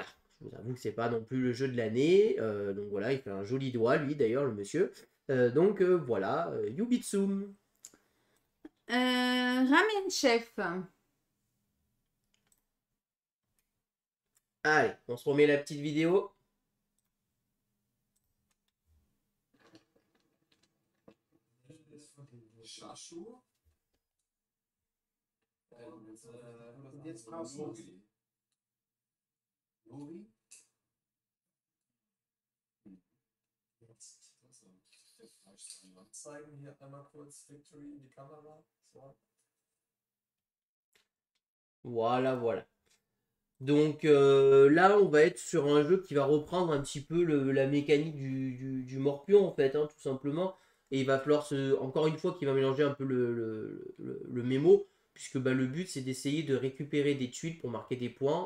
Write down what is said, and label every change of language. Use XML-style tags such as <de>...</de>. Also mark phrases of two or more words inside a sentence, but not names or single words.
<fr>Je vous avoue que c'est pas non plus le jeu de l'année. Donc voilà, il fait un joli doigt, lui, d'ailleurs, le monsieur. Donc voilà, Yubitsum. Ramen Chef. Allez, on se remet la petite vidéo. Chachur.</fr> <de>Und jetzt brauchst du Nuri. Jetzt, zeigen hier einmal kurz Victory in die Kamera. So.</de> <fr>Voilà, voilà. Donc là, on va être sur un jeu qui va reprendre un petit peu la mécanique du Morpion, en fait, hein, tout simplement. Et il va falloir, encore une fois, qu'il va mélanger un peu le mémo, puisque bah, le but, c'est d'essayer de récupérer des tuiles pour marquer des points.</fr>